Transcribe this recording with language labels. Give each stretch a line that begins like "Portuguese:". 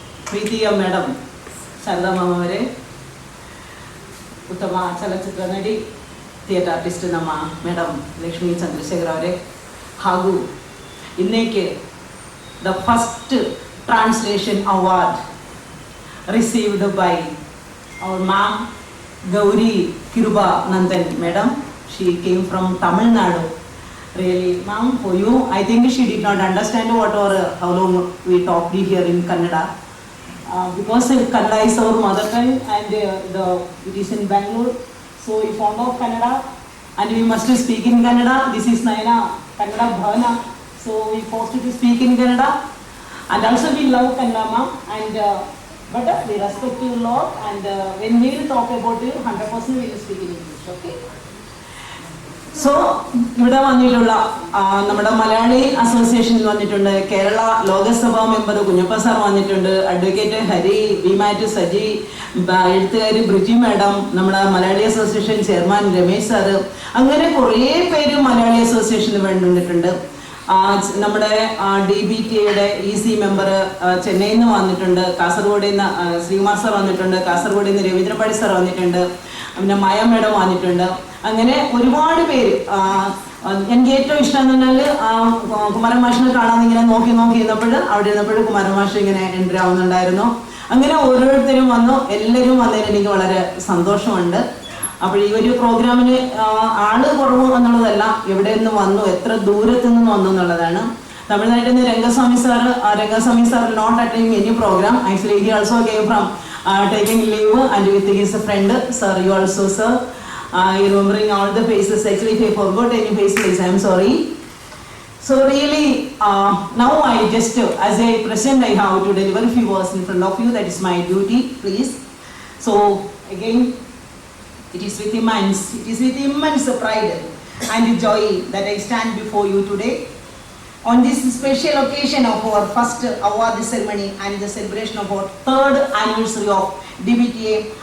Kannada: ಪ್ರೀತಿಯ madam Sharada ma'am ಅವರೇ, ಉತ್ತಮ ಚಲನಚಿತ್ರ ನಟಿ, ಥಿಯೇಟರ್ ಆರ್ಟಿಸ್ಟ್ ನಮ್ಮ ಮೇಡಮ್ ಲಕ್ಷ್ಮೀ ಚಂದ್ರಶೇಖರ್ ಅವರೇ, ಹಾಗೂ ಇನ್ನೇಕೆ the first translation award
English: received by our ma'am Gauri Kiruba Nandan madam. She came from Tamil Nadu. Really, ma'am, for you, I think she did not understand how long we talked here in Kannada. Because Kannada is our mother tongue and it is in Bangalore. So we found out Kannada and we must speak in Kannada. This is Nayana Kannada Bhavana. So we forced to speak in Kannada. And also we love Kannada, ma'am. And but we respect you a lot, and when we will talk about you, 100% we will speak in English, okay?
Malayalam: So, ഇവിടെ വന്നിട്ടുള്ള നമ്മുടെ മലയാളി അസോസിയേഷനിൽ വന്നിട്ടുണ്ട്, കേരള ലോകസഭാ member Kunjappa sir വന്നിട്ടുണ്ട്, advocate Hari, വിമാറ്റ് Saji, എഴുത്തുകാരി Briji madam, നമ്മുടെ Malayali association chairman Ramesh sir, അങ്ങനെ കുറേ പേര് മലയാളി അസോസിയേഷന് വേണ്ടിയിട്ടുണ്ട്. നമ്മുടെ DBTയുടെ EC മെമ്പർ ചെന്നൈയിൽ നിന്ന് വന്നിട്ടുണ്ട്, കാസർഗോഡിൽ നിന്ന് ശ്രീകുമാർ സാർ വന്നിട്ടുണ്ട്, കാസർഗോഡിൽ നിന്ന് രവീന്ദ്രപാടി സാർ വന്നിട്ടുണ്ട്, പിന്നെ മായ മേഡം വന്നിട്ടുണ്ട്. അങ്ങനെ ഒരുപാട് പേര്. എനിക്ക് ഏറ്റവും ഇഷ്ടം എന്ന് പറഞ്ഞാൽ കുമാരൻ മാഷിനെ കാണാൻ ഇങ്ങനെ നോക്കി ഇരുന്നപ്പോൾ അവിടെ ഇരുന്നപ്പോൾ കുമാരൻ മാഷ് ഇങ്ങനെ എൻട്രി ആവുന്നുണ്ടായിരുന്നു. അങ്ങനെ ഓരോരുത്തരും വന്നു, എല്ലാവരും വന്നതിന് എനിക്ക് വളരെ സന്തോഷമുണ്ട്. അപ്പോൾ ഈ ഒരു പ്രോഗ്രാമിന് ആള് കുറവ് എന്നുള്ളതല്ല, എവിടെ നിന്ന് വന്നു, എത്ര ദൂരത്ത് നിന്ന് വന്നു എന്നുള്ളതാണ്. തമിഴ്നാട്ടിൽ നിന്ന്
English: Rangaswamy sir not attending any programme. Actually he also came from taking leave and with his friend. Sir, you also sir, remembering all the faces. Actually if I forgot any faces, I am sorry. So really now I just as a president I have to deliver a few words in front of you. That is my duty, please. So again, it is with immense pride and joy that I stand before you today on this special occasion of our first award ceremony and the celebration of our 3rd anniversary of DBTA.